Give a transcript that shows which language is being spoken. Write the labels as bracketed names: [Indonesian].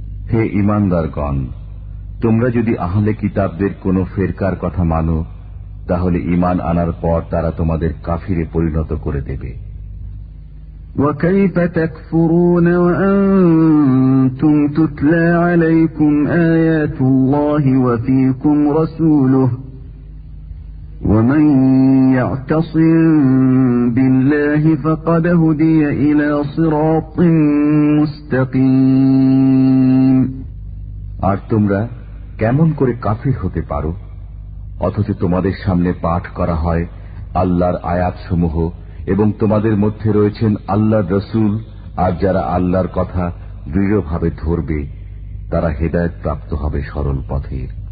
[Bangla] হে ইমানদারগণ, তোমরা যদি আহলে কিতাবদের কোন ফেরকার কথা মানো, তাহলে ইমান আনার পর তারা তোমাদের কাফিরে পরিণত করে দেবে। [Arabic] وكيف تكفرون وأنتم تتلى عليكم آيات الله وفيكم رسوله ومن يعتصم بالله فقد هدي إلى صراط مستقيم [Bangla] আর তোমরা কেমন করে কাফির হতে পারো, অথচ তোমাদের সামনে পাঠ করা হয় আল্লাহর আয়াতসমূহ এবং তোমাদের মধ্যে রয়েছেন আল্লাহর রসুল, আর যারা আল্লাহর কথা দৃঢ়ভাবে ধরবে তারা হেদায়ত প্রাপ্ত হবে সরল পথের।